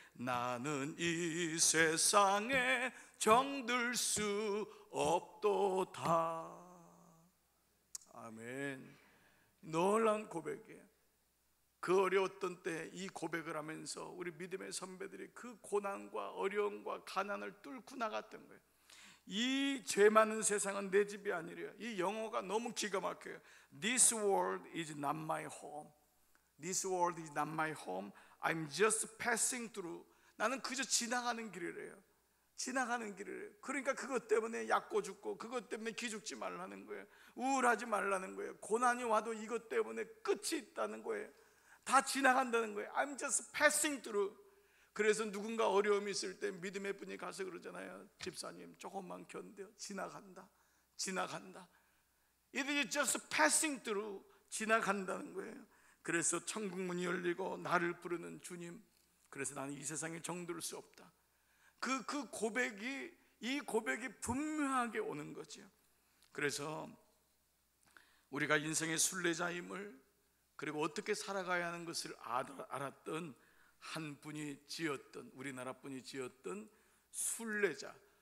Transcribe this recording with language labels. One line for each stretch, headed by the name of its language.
Korean: 나는 이 세상에 정들 수 없도다. 아멘. 놀라운 고백이에요. 그 어려웠던 때 이 고백을 하면서 우리 믿음의 선배들이 그 고난과 어려움과 가난을 뚫고 나갔던 거예요. 이 죄 많은 세상은 내 집이 아니래요. 이 영어가 너무 기가 막혀요.
English: This world is not my home. This world is not my home. I'm just passing through.
Korean: 나는 그저 지나가는 길이래요. 지나가는 길이래요. 그러니까 그것 때문에 약고 죽고, 그것 때문에 기죽지 말라는 거예요. 우울하지 말라는 거예요. 고난이 와도 이것 때문에 끝이 있다는 거예요. 다 지나간다는 거예요.
English: I'm just passing through.
Korean: 그래서 누군가 어려움이 있을 때 믿음의 분이 가서 그러잖아요. 집사님 조금만 견뎌. 지나간다. 지나간다.
English: It is just passing through.
Korean: 지나간다는 거예요. 그래서 천국 문이 열리고 나를 부르는 주님. 그래서 나는 이 세상에 정들 수 없다. 그 고백이, 이 고백이 분명하게 오는 거죠. 그래서 우리가 인생의 순례자임을, 그리고 어떻게 살아가야 하는 것을 알았던 한 분이 지었던, 우리나라 분이 지었던 순례자,